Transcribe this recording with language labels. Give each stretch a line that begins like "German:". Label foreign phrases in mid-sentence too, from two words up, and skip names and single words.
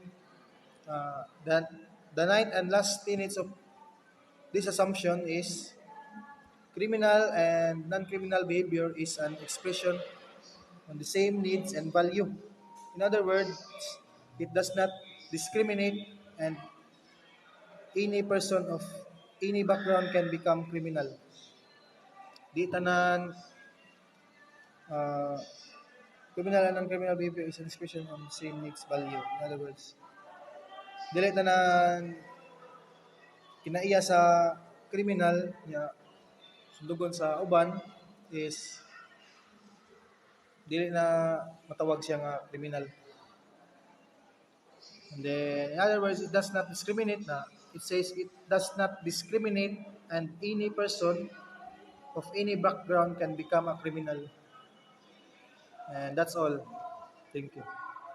English: That the ninth and last tenets of this assumption is criminal and non-criminal behavior is an expression on the same needs and value. In other words, it does not discriminate and any person of any background can become criminal.
Cebuano: Di tanan
English: uh, criminal and non-criminal behavior is an expression on the same needs value. In other words,
Cebuano: dili tanan kinaiya sa criminal nya sundugon sa uban is dili na matawag siya nga criminal.
English: And then, in other words, it does not discriminate na. It says it does not discriminate and any person of any background can become a criminal. And that's all. Thank you.